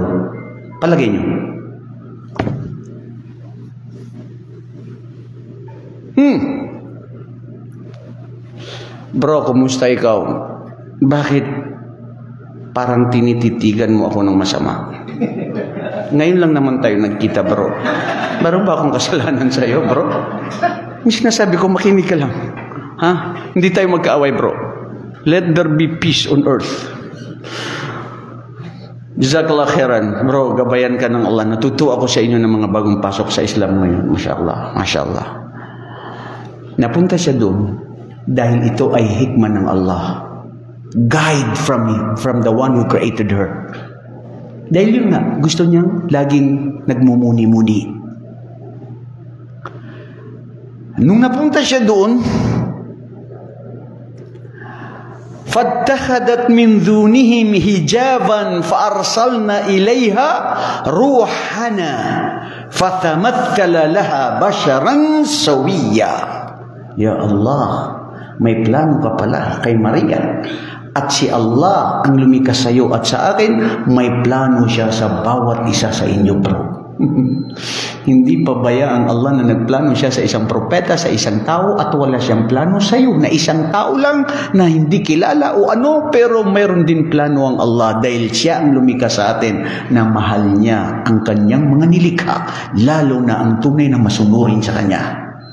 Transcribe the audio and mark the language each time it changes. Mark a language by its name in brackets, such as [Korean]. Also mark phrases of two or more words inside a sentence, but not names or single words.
[Filipino] Palagay niyo. Bro, kumusta ikaw? Bakit parang tinititigan mo ako ng masama? Ngayon lang naman tayo nagkita, bro. Meron ba akong kasalanan sa iyo, bro? Yung sinasabi ko, makinig ka lang. Ha? Hindi tayo magkaaway, bro. [English] Let there be peace on earth. [Arabic] جزاك الله خيرا. [Filipino] Bro, gabayan ka ng Allah. Natutuwa ako sa inyo ng mga bagong pasok sa Islam ngayon. [Arabic] ما شاء الله. ما شاء الله. [Filipino] Napunta siya doon dahil ito ay hikmah ng Allah. [English] Guide from the one who created her. [Filipino] Dahil yun nga, gusto niyang laging nagmumuni-muni. Nung napunta siya doon, [Arabic] فَاتَّخَذَتْ مِنْ دُونِهِمْ حِجَابًا فَأَرْسَلْنَا إِلَيْهَا رُوحَنَا فَتَمَثَّلَ لَهَا بَشَرًا سَوِيًّا. يا الله, [Filipino] may plano ka pala kay Maria. At si Allah ang lumikas sa iyo at sa akin, may plano siya sa bawat isa sa inyo, bro. Hindi pabayaan Allah na nagplano siya sa isang propeta, sa isang tao, at wala siyang plano sa iyo na isang tao lang na hindi kilala o ano, pero mayroon din plano ang Allah dahil siya ang lumikas sa atin na mahal niya ang kanyang mga nilikha, lalo na ang tunay na masunurin sa kanya.